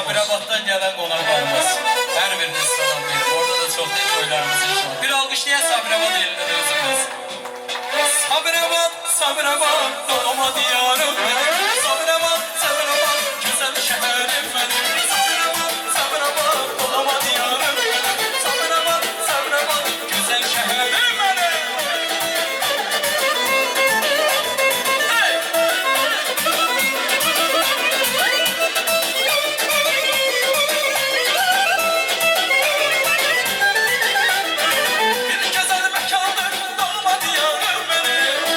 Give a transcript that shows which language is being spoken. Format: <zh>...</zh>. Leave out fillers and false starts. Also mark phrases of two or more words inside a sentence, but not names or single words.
<az>Sabahtan gelen qonaqlarımız. Hər biriniz salamlayın. Orada da çox deyil toylarımız inşallah. Bir alqışlayan Sabirabad elində də özümüz.</az> <tr>Sabirabad, Sabirabad, doğma diyarım benim. Sabirabad, Sabirabad, güzel şehrim benim. Sabirabad, Sabirabad, doğma diyarım benim. Sabirabad, Sabirabad, güzel şehrim benim. Hey! Bir güzel mekandır, doğma diyarım benim.</tr>